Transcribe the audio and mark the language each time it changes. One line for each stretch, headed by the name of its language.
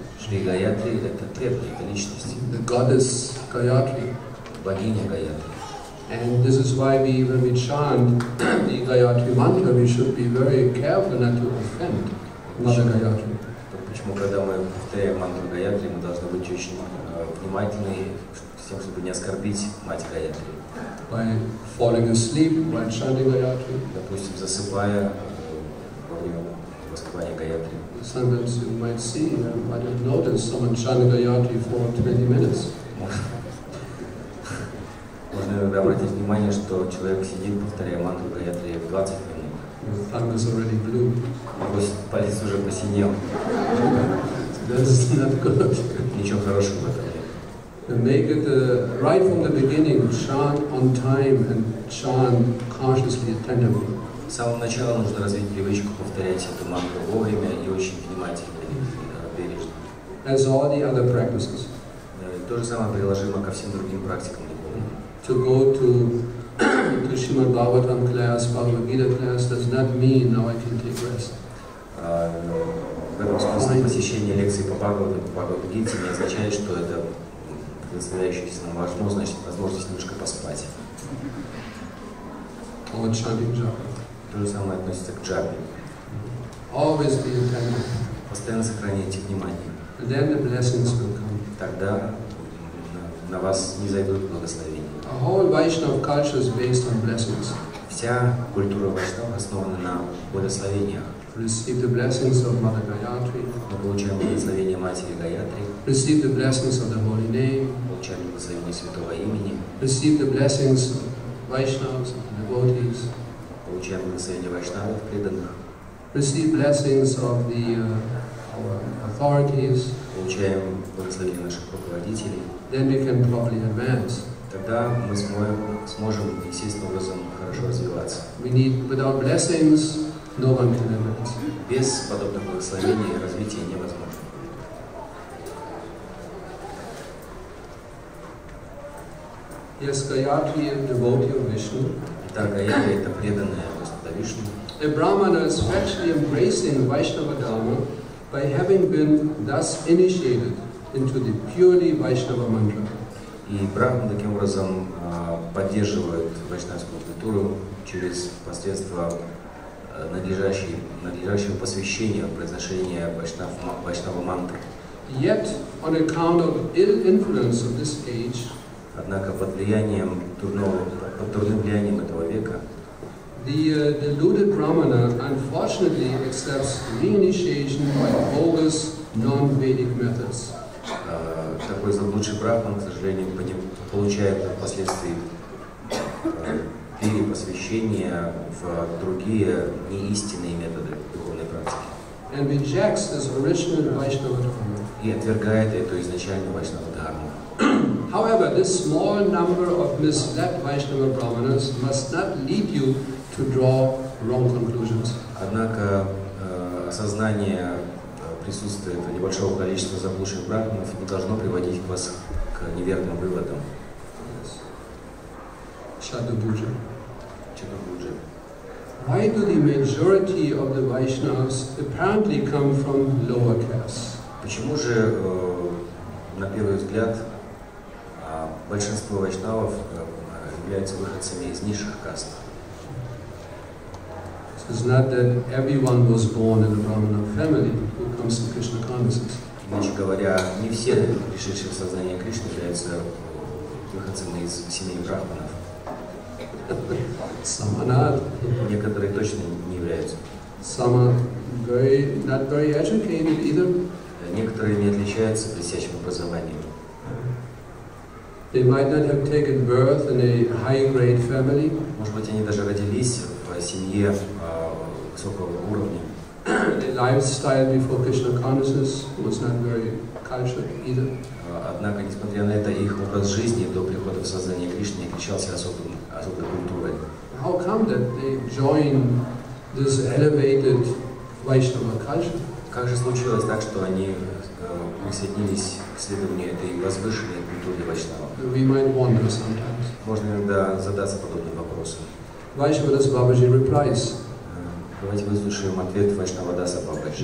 Russian: Шри Гаятри — это преданный, это личность.
English: The goddess Gayatri.
Russian: Богиня Гаятри.
English: And this is why when we chant the Gayatri mantra, we should be very careful not to offend Mother Gayatri.
Russian: Почему, когда мы повторяем мантру Гаятри, мы должны быть очень внимательны с тем, чтобы не оскорбить Мать Гаятри.
English: By falling asleep while chanting Gayatri.
Russian: Допустим, засыпая во время воспевания Гаятри.
English: Sometimes you might see, you might have noticed someone chanting Gayatri for 20 minutes.
Russian: Можно иногда обратить внимание, что человек сидит, повторяя мантру Гаятри 20 минут.
English: His tongue is already blue.
Russian: Его палец уже посинел.
English: That's not good.
Russian: Ничего хорошего в этом нет.
English: Make it right from the beginning, chant on time and chant consciously, attentively.
Russian: С самого начала нужно развить привычку повторять эту мантру вовремя и очень внимательно и бережно.
English: As all the other practices.
Russian: То же самое приложимо ко всем другим практикам духовным.
English: To go to Srimad Bhagavatam class, Bhagavad Gita class does not mean now I can take rest.
Russian: В этом смысле посещение лекций по Бхагавад-гите не означает, что это предоставляющаяся нам возможность немножко поспать.
English: Or chanting japa.
Russian: То же самое относится к джапе.
English: Always be attentive.
Russian: Постоянно сохраняйте внимание.
English: And then the blessings will come.
Russian: Тогда на вас не зайдут благословения.
English: A whole Vaishnava culture is based on blessings.
Russian: Вся культура вайшнава основана на благословениях.
English: Receive the blessings of Mother Gayatri.
Russian: Мы получаем благословение Матери Гаятри.
English: Receive the blessings of the Holy Name.
Russian: Получаем благословение Святого Имени.
English: Receive the blessings of Vaishnavas, of devotees.
Russian: Получаем благословение вайшнавов, преданных.
English: Receive blessings of our authorities.
Russian: Получаем благословение наших руководителей.
English: Then we can properly advance.
Russian: Тогда мы сможем естественным образом хорошо развиваться.
English: Without blessings, no one can advance.
Russian: Без подобных благословений развитие невозможно.
English: Yes, Gayatri is a devotee of Vishnu.
Russian: Итак, Гаятри — это преданная Господа Вишну.
English: A Brahmana is actually embracing Vaishnava Dharma by having been thus initiated into the purely Vaishnava mantra.
Russian: И Брахман таким образом поддерживает вайшнавскую культуру через посредство надлежащего посвящения, произношения вайшнава мантры.
English: Yet, on account of ill influence of this age,
Russian: однако под дурным влиянием этого века,
English: the deluded Brahmana unfortunately accepts reinitiation by bogus non-Vedic methods.
Russian: Такой заблудший брахман, к сожалению, получает впоследствии перепосвящение в другие неистинные методы духовной практики.
English: And rejects this original Vaishnava Dharma.
Russian: И отвергает эту изначальную Вайшнава Дхарму.
English: However, this small number of misled Vaishnava Brahmanas must not lead you to draw wrong conclusions.
Russian: Однако осознание присутствия этого небольшого количества заблудших брахманов не должно приводить вас к неверным выводам.
English: Shadabhuja.
Russian: Shadabhuja.
English: Why do the majority of the Vaishnavas apparently come from lower castes?
Russian: Почему же, на первый взгляд, большинство вайшнавов являются выходцами из низших каст?
English: It's not that everyone was born in a Brahmana family who comes to Krishna consciousness.
Russian: Иначе говоря, не все пришедшие в сознание Кришны являются выходцами из семей брахманов.
English: Some are not.
Russian: Некоторые точно не являются.
English: Some are not very educated either.
Russian: Некоторые не отличаются блестящим образованием.
English: They might not have taken birth in a high-grade family.
Russian: Может быть, они даже родились в семье высокого уровня.
English: Their lifestyle before Krishna consciousness was not very cultured either.
Russian: Однако, несмотря на это, их образ жизни до прихода в сознание Кришны отличался особой культурой.
English: How come that they joined this elevated Vaishnava culture?
Russian: Как же случилось так, что они присоединились к исследованию этой возвышенной культуры вайшнава?
English: We might wonder sometimes.
Russian: Можно иногда задаться подобным вопросом.
English: Vaishnavadasa Babaji replies.
Russian: Давайте выслушаем ответ Вайшнавадаса Бабаджи.